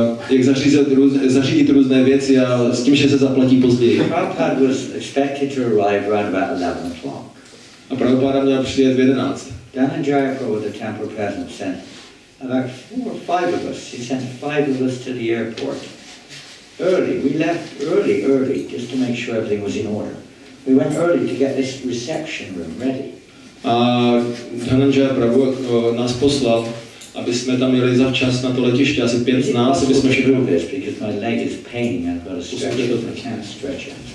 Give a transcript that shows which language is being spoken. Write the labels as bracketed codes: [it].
[cs] Jak zařídit různé věci a s tím, že se zaplatí později. [en] Prabhupada was expected to arrive around about 11 o'clock. [cs] A Prabhupada měl přijet v 11. [en] Dhananjaya Prabhu, the temple president, sent about 4 or 5 of us. He sent 5 of us to the airport. Early, we left early, just to make sure everything was in order. We went early to get this reception room ready. [cs] A Dhananjaya Prabhu nás poslal, aby jsme tam jeli zavčas na to letiště, asi 5 z nás, aby jsme všechno... [en] Because my leg is paining, I've got to stretch it, I can't stretch it.